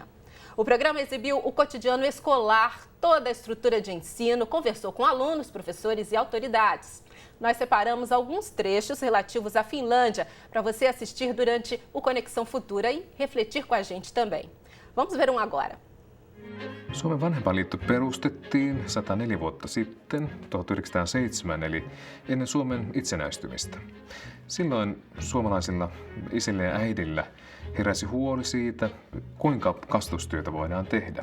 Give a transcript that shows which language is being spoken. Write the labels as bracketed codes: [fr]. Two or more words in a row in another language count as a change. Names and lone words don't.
[pt] O programa exibiu o cotidiano escolar, toda a estrutura de ensino, conversou com alunos, professores e autoridades. Nós separamos alguns trechos relativos à Finlândia para você assistir durante o Conexão Futura e refletir com a gente também. Vamos ver um agora. [fi] Suomen vanhempainliitto perustettiin 104 vuotta sitten, 1907, eli ennen Suomen itsenäistymistä. Silloin suomalaisilla isillä ja äidillä heräsi huoli siitä, kuinka kasvatustyötä voidaan tehdä.